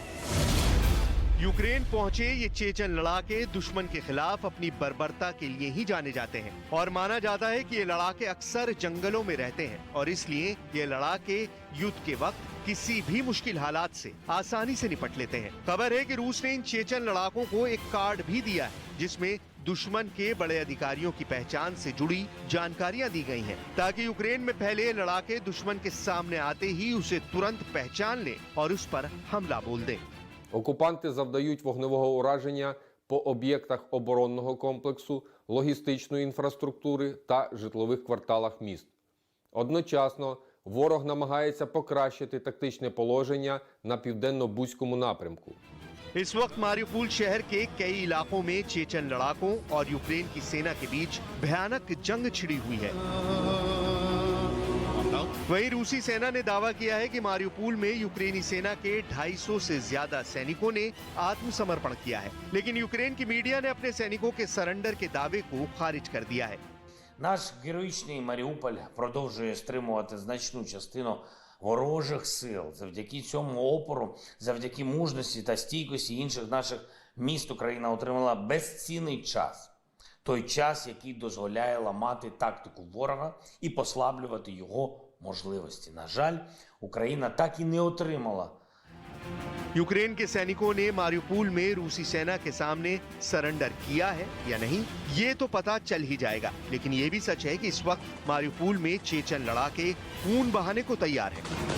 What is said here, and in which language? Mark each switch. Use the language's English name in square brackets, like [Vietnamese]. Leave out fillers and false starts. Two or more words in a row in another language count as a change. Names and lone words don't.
[Hindi] यूक्रेन पहुंचे ये चेचन लड़ाके दुश्मन के खिलाफ अपनी बर्बरता के लिए ही जाने जाते हैं और माना जाता है कि ये लड़ाके अक्सर जंगलों में रहते हैं और इसलिए ये लड़ाके युद्ध के वक्त किसी भी मुश्किल हालात से आसानी से निपट लेते हैं। खबर है कि रूस ने इन चेचन लड़ाकों को एक कार्ड भी दिया है जिसमें दुश्मन के बड़े अधिकारियों की पहचान से जुड़ी जानकारियां दी गई हैं, ताकि यूक्रेन में फैले लड़ाके दुश्मन के सामने आते ही उसे तुरंत पहचान लें और उस पर हमला बोल दें। [Ukrainian] Окупанти завдають вогневого ураження по об'єктах оборонного комплексу, логістичної інфраструктури та житлових кварталах міст. Одночасно ворог намагається покращити тактичне положення на південно-бузькому напрямку. [Hindi] इस वक्त मारिउपोल शहर के कई इलाकों में चेचन लड़ाकों और यूक्रेन की सेना के बीच भयानक जंग छिड़ी हुई है। वहीं रूसी सेना ने दावा किया है कि मारिउपोल में यूक्रेनी सेना के 250 से ज्यादा सैनिकों ने आत्मसमर्पण किया है, लेकिन यूक्रेन की मीडिया ने अपने सैनिकों के सरेंडर के दावे को खारिज कर दिया है। [Ukrainian] Наш героїчний Маріуполь продовжує стримувати значну частину ворожих сил. Завдяки цьому опору, завдяки мужності та стійкості інших наших міст Україна отримала безцінний час. Той час, який дозволяє ламати тактику ворога і послаблювати його можливості. На жаль, Україна так і не отримала. [Hindi] यूक्रेन के सैनिकों ने मारिउपोल में रूसी सेना के सामने सरेंडर किया है या नहीं, ये तो पता चल ही जाएगा। लेकिन ये भी सच है कि इस वक्त मारिउपोल में चेचन लड़ाके खून बहाने को तैयार हैं।